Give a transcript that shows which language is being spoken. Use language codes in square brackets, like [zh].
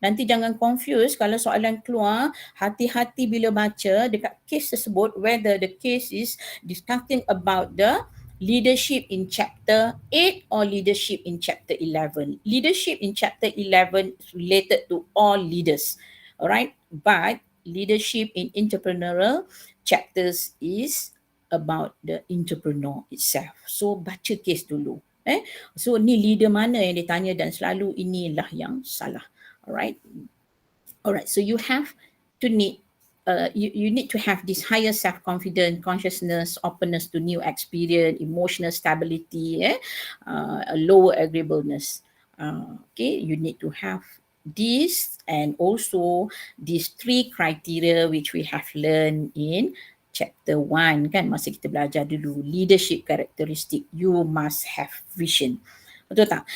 [ms] Nanti jangan confuse kalau soalan keluar, hati-hati bila baca dekat case tersebut [en] whether the case is discussing about the leadership in chapter 8 or leadership in chapter 11. Leadership in chapter 11 is related to all leaders. Alright, but leadership in entrepreneurial chapters is about the entrepreneur itself. [ms] So baca case dulu. So ni leader mana yang ditanya dan selalu inilah yang salah. Alright. [en] So you have to need you need to have this higher self-confidence, consciousness, openness to new experience, emotional stability, a lower agreeableness. Okay, you need to have this and also these 3 criteria which we have learned in chapter 1 kan, [ms] masa kita belajar dulu [en] leadership characteristic, you must have vision. Betul tak?